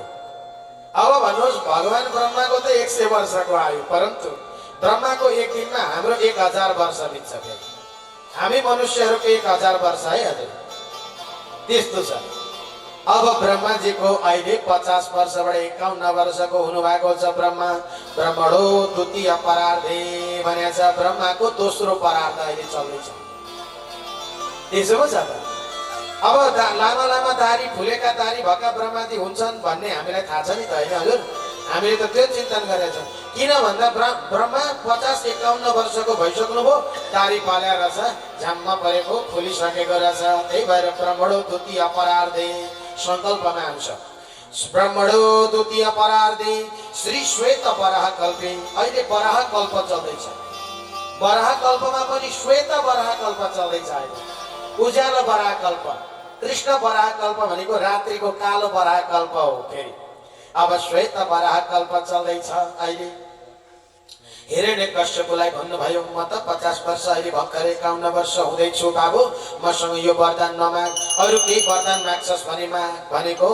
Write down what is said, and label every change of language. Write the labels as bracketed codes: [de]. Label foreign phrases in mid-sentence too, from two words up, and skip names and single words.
[ne] अब भन्नुहोस् भगवान ब्रह्माको त 100 वर्षको आयु परन्तु ब्रह्माको एक दिनमा हाम्रो 1000 वर्ष बित्छ। हामी मनुष्यहरूको 1000 वर्ष है हजुर त्यस्तो छ। अब ब्रह्माजीको अहिले 50 वर्षबाट 51 वर्षको हुनुभएको छ। [sa] ब्रह्मणो द्वितीय परार्धे [ne] भनेको छ। ब्रह्माको दोस्रो परार्ध अहिले चल्दैछ। त्यसो पो छ त। अब लामा लामा दारी फुलेका दारी भएका ब्रह्माजी हुन्छन् भन्ने हामीलाई थाहा छ नि त होइन हजुर। हामीले त त्यो चिन्तन गरेका छौँ। किन भन्दा ब्रह्मा 50-51 वर्षको भइसक्नुभयो दारी पाल्या रहेछ झ्याम्म परेको फुलिसकेको रहेछ। त्यही भएर [sa] ब्रह्मणो द्वितीय परार्धे [ne] संकल्पमा आउँछ। [sa] ब्रह्मणो द्वितीय परार्धे श्री श्वेत वराह कल्पे [ne] अहिले वराह कल्प चल्दैछ। वराह कल्पमा पनि श्वेत वराह कल्प चल्दैछ। अहिले उज्यालो वराह कल्प कृष्ण वराह कल्प भनेको रात्रिको कालो वराह कल्प हो। फेरि अब श्वेत वराह कल्प चल्दैछ। अहिले हिरण्यकश्यपुलाई भन्नुभयो म त 50 वर्ष अहिले भर्खरै 51 वर्ष हुँदैछु बाबु मसँग यो वरदान नमाग अरू केही वरदान माग्छस् भने माग भनेको।